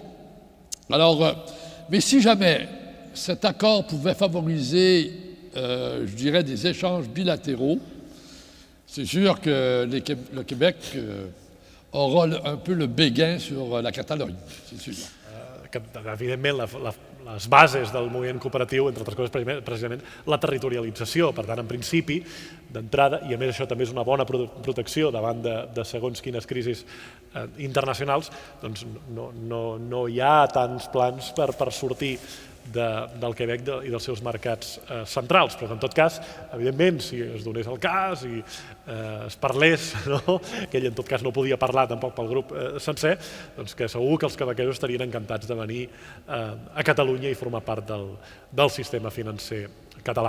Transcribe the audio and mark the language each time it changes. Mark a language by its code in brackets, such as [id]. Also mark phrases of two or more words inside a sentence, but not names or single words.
[fr] Alors, mais si jamais cet accord pouvait favoriser, je dirais, des échanges bilatéraux, c'est sûr que le Québec aura un peu le béguin sur la Catalogne, c'est sûr. [ca] Evidentment, les bases del moviment cooperatiu, entre altres coses, precisament la territorialització. Per tant, en principi, d'entrada, i a més això també és una bona protecció davant de segons quines crisis internacionals, doncs no hi ha tants plans per sortir del Quebec i dels seus mercats centrals, però en tot cas, evidentment, si es donés el cas i es parlés, que ell en tot cas no podia parlar tampoc pel grup sencer, doncs que segur que els quebequesos estarien encantats de venir a Catalunya i formar part del sistema financer català.